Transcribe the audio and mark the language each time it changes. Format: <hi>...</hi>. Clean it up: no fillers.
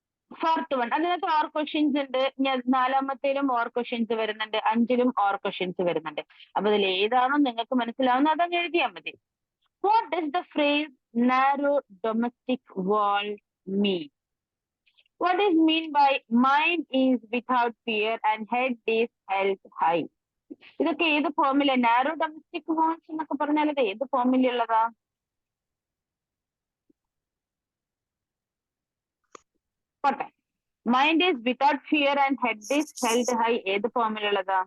<ml>4th one, അതിനകത്ത് or questions ഉണ്ട്. 4ാമത്തേലും or questions വരുന്നുണ്ട്, 5ലും ഓർ ക്വസ്റ്റ്യൻസ് വരുന്നുണ്ട്. അപ്പൊ അതിൽ ഏതാണോ നിങ്ങൾക്ക് മനസ്സിലാവുന്നത് അതങ്ങ് എഴുതിയാൽ മതി.</ml> <en>What does the phrase narrow domestic world mean? What is mean by mind is without fear and head is held high?</en> <ml>ഇതൊക്കെ ഏത് ഫോമില? നാരോ ഡൊമസ്റ്റിക് വോൺസ് എന്നൊക്കെ പറഞ്ഞാൽ ഇത് ഏത് ഫോമിലുള്ളതാ? പോട്ടെ.</ml> <en>mind is without fear and head is held high</en> <ml>ഏത് ഫോമിലുള്ളതാ?</ml>